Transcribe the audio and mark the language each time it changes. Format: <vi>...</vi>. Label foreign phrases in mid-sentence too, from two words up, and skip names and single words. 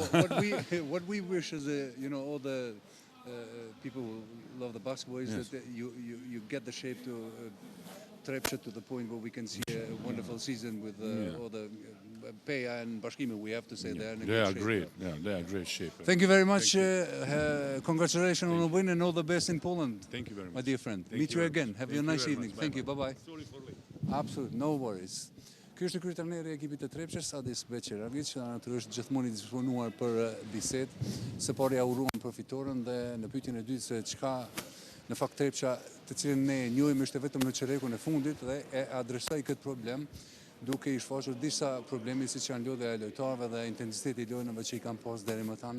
<en>So what we wish as all the people who love the basketball is that you get the shape to Trepça to the point where we can see a wonderful season with all the Peja and Bashkimi, we have to say they're in a good shape. Great. They are great shape. Thank you very much. Congratulations on the win and all the best in Poland. Thank you very much. My dear friend. Meet you again. Have a nice evening. Thank you. Bye-bye. Sorry for late. Absolutely. No worries.</en> <sq>Ky është kryetari i ekipit të Trepçës, Adis Bećiragić, që natyrisht gjithmonë i disponuar për bisedë. Së pari ja uruan për fitoren dhe në pyetjen e dytë se çka në fakt Trepça, të cilën ne njohim ishte vetëm në çerekun e fundit dhe e adresoi këtë problem duke i shfaqur disa probleme siç janë lodhja e lojtarëve dhe intensiteti i lojëve që i kanë pas deri më tani.</sq>